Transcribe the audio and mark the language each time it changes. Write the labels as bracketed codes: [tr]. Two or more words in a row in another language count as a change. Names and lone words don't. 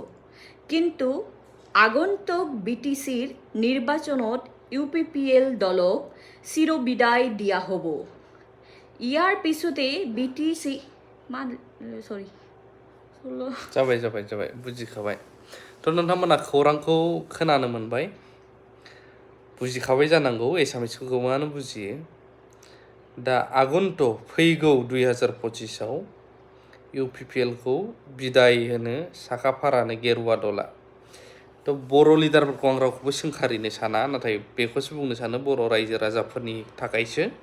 [as] কিন্তু আগন্তুক BTCৰ নিৰ্বাচনত UPPL দলক চিৰবিদায় দিয়া হ'ব। ইয়াৰ পিছতে BTC [brx] जाबाय बुजिखाबाय थ' नोंथांमोना खौरांखौ खोनानो मोनबाय बुजिखाबाय जानांगौ एसामिसखौ गोबाङानो बुजियो दा आगन्त' फैगौ 2025आव UPPLखौ बिदाय होनो साखाफारानो गेरुवा दला थ' बर' लिडारफोरखौ आं रावखौबो सोंखारिनो साना नाथाय बेखौसो बुंनो सानो बर' रायजो राजाफोरनि थाखायसो